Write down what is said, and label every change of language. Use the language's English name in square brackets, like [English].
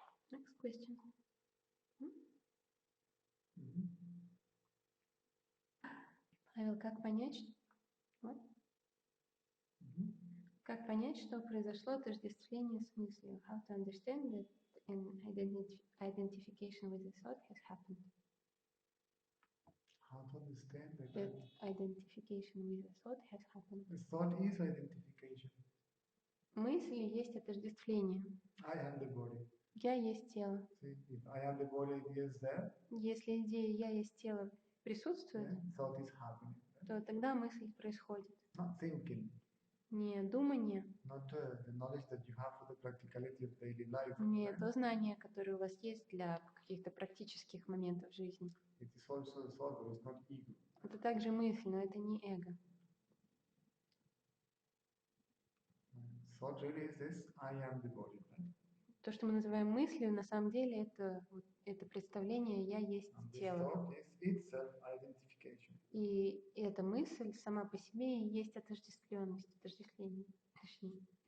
[English] Next question. [Russian] Павел, как понять, как понять, что произошло отождествление с мыслью? [English] How to understand that an identification with the thought has happened? How to understand That identification with the thought has happened. The thought is identification. [Russian] Мысль есть отождествление. [English] I am the body. [Russian] Я есть тело. [English] See, if I am the body is there, [Russian] если идея «я есть тело» присутствует, [English] thought is happening. [Russian] то тогда мысль происходит. [English] Not thinking. [Russian] Не думание, [English] Not the knowledge that you have for the practicality of daily life. [Russian] не то знание, которое у вас есть для каких-то практических моментов жизни. [English] It is also the thought, but it's not ego. [Russian] Это также мысль, но это не эго. [English] Thought really is this, I am the body. Right? [Russian] То, что мы называем мыслью, на самом деле это представление «я есть тело». [English] Thought is itself identification. [Russian] И эта мысль сама по себе и есть отождествленность, отождествление. Точнее.